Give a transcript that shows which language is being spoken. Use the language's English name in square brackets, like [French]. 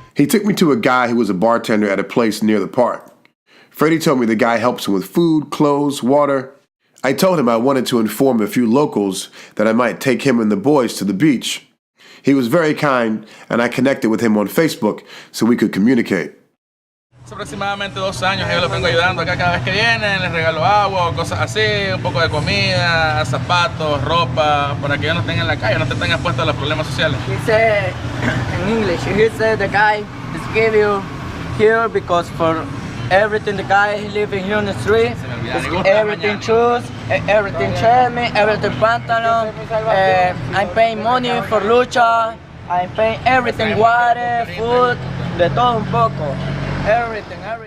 [English] He took me to a guy who was a bartender at a place near the park. Freddie told me the guy helps him with food, clothes, water. I told him I wanted to inform a few locals that I might take him and the boys to the beach. He was very kind, and I connected with him on Facebook so we could communicate. [Spanish] Hace aproximadamente 2 años yo los vengo ayudando acá cada vez que vienen, les regalo agua, cosas así, un poco de comida, zapatos, ropa, para que ellos no estén en la calle, no te tengan expuestos a los problemas sociales. [English] He said, in English, he said the guy is give you here because for everything the guy living here on the street, everything shoes, everything chemi, everything pantalon, I'm paying money for lucha, I'm paying everything, water, food, [Spanish] de todo un poco, [English] everything.